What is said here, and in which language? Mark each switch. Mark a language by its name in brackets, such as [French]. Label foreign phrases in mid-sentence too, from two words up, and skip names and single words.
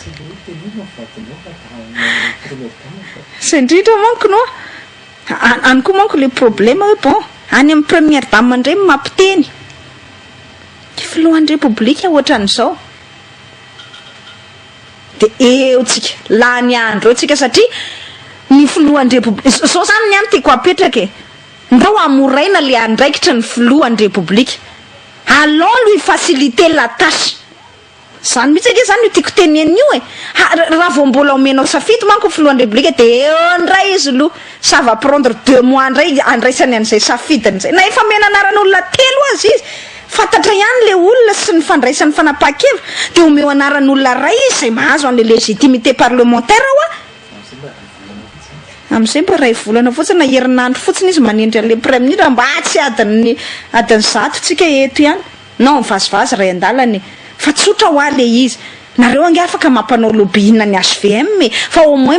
[Malagasy] c'est indrindra manko no any koa manko [French] le problème [Malagasy] hoe bon any amin'ny [French] première dame [Malagasy] indray mampiteny filohan'ny république ohatran'izao de eo tsika la ny andro eo tsika satria ny filohan'ny république zao zany ny any tiako apetraka ndao amoraina le andraikitra ny filohan'ny république [French] allons lui faciliter la tâche [Malagasy] zany mihitsy ake zany io tiako tenen'io raha vao mbola omenao safidy manko filohan'ny république de eo ndray izy lo [French] ça va prendre 2 mois [Malagasy] ndray andraisany an'izay safidiny zay na efa mena anaran'olona telo azy izy fantatra ihany le olona sy ny fandraisan'ny fanapahan-kevitra de omeo anaran'olona ray izy zay mahazo an'le [French] légitimité parlementaire [Malagasy] ao am'izay mba ray volana fotsiny na herinandro fotsiny izy manindry an'le [French] premier ministre [Malagasy] mba tsy adiny zato tsika eto ihany non vazivazy ray an-dalany fa tsotra ho ale izy nareo ange afaka mampanao lobbyina ny HVM fa [French] au moins